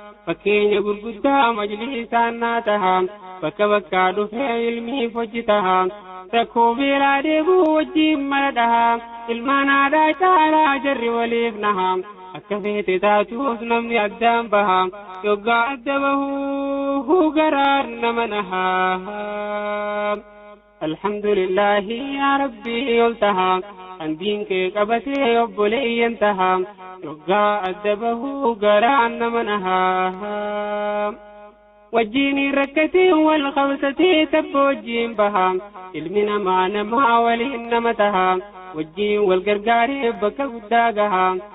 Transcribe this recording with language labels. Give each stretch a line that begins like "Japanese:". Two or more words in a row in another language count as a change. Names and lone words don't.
Oromo: Fakkeenya gurguddaa majliisaan naa tahaa. Bakka bakkaa dhufee ilmiif hojii tahaa. Rakkoo beelaa deebuu wajjin mala dhahaa. Ilmaan haadhaa caalaa jarri waliif nahaa. Akka feete taatuus namni addaan bahaa. Yoggaa adda bahuu garaan nama nahaa.
Arabic: الحمد لله يا ربي
Oromo: ol tahaa. Kan diin kee qabatee obboleeyyan tahaa. Yoggaa adda bahuu garaan nama nahaa. Wajjin hin rakkatin wal qabsatee tabba wajjin bahaa. Ilmi namaa namaa waliin nama tahaa. Wajjin wal gargaaree bakka guddaa gahaa.